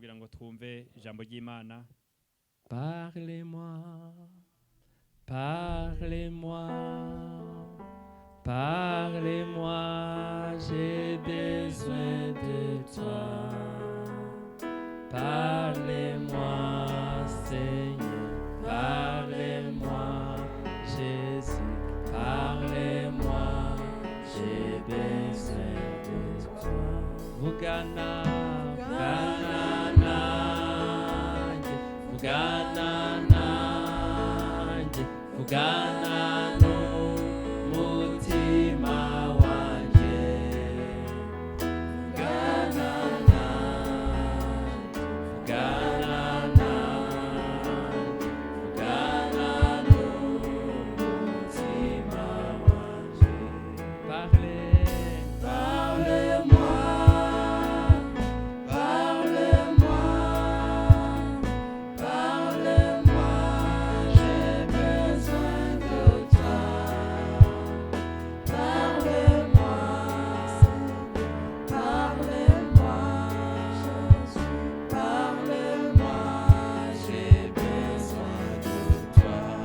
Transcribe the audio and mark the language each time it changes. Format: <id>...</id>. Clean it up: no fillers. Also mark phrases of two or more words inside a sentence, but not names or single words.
<fr>Parlez-moi, parlez-moi, parlez-moi, j'ai besoin de toi. Parlez-moi, Seigneur, parlez-moi, Jésus, parlez-moi, j'ai besoin de toi.</fr> <rw>Vugana, vugana, vugana, vugana n'umutima wanjye. Vugana n'umutima wanjye.</rw> <fr>Parlez-moi, parlez-moi, parlez-moi, j'ai besoin de toi. Parlez-moi, parlez-moi, Jésus, parlez-moi, j'ai besoin de toi.</fr>